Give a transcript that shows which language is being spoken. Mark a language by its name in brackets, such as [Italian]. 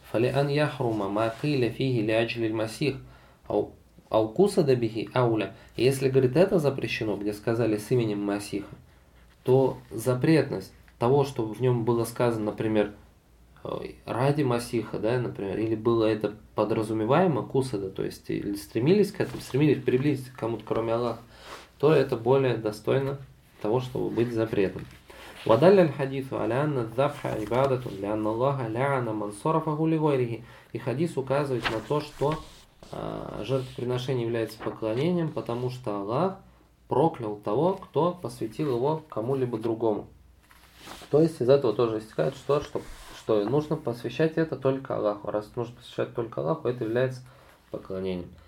[Arabic] فلأن يحرم ما قيل فيه لأجل المسيح أو قصد به أولى. [Russian] Если, говорит, это запрещено, где сказали с именем Масиха, то запретность того, что в нем было сказано, например, ради Масиха, да, например, или было это подразумеваемо, кусада, то есть или стремились к этому, стремились приблизиться к кому-то, кроме Аллаха, то это более достойно того, чтобы быть запретом. [Arabic] ودل الحديث على أن الذبح عبادة لأن الله لعن من صرفه لغيره. [Russian] И хадис указывает на то, что жертвоприношение является поклонением, потому что Аллах проклял того, кто посвятил его кому-либо другому. То есть из этого тоже истекает, что нужно посвящать это только Аллаху. Раз нужно посвящать только Аллаху, это является поклонением.